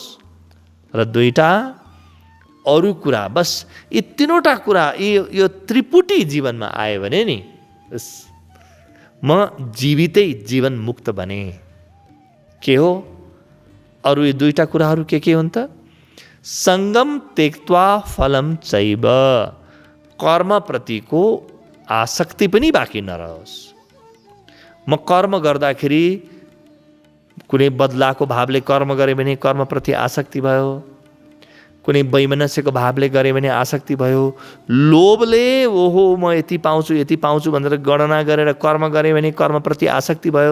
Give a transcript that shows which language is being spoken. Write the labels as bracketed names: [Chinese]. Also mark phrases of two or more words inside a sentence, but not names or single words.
[Nepali] र दुईटा अरू कुरा। बस यी तीनवटा कुरा, यो त्रिपुटी जीवनमा आयो भने नि म जीवितै जीवन मुक्त बने। के हो अरू यी दुईटा कुराहरू? के हुन् त? [Sanskrit] संगम त्यक्त्वा फलम चैव। [Nepali] कर्मप्रतिको आसक्ति पनि बाँकी नरहोस्। म कर्म गर्दाखेरि कुनै बदलाको भावले कर्म गरे भने कर्मप्रति आसक्ति भयो, कुनै वैमनस्यको भावले गरे भने आसक्ति भयो। लोभले ओहो म यति पाउँछु भनेर गणना गरेर कर्म गरे भने कर्मप्रति आसक्ति भयो।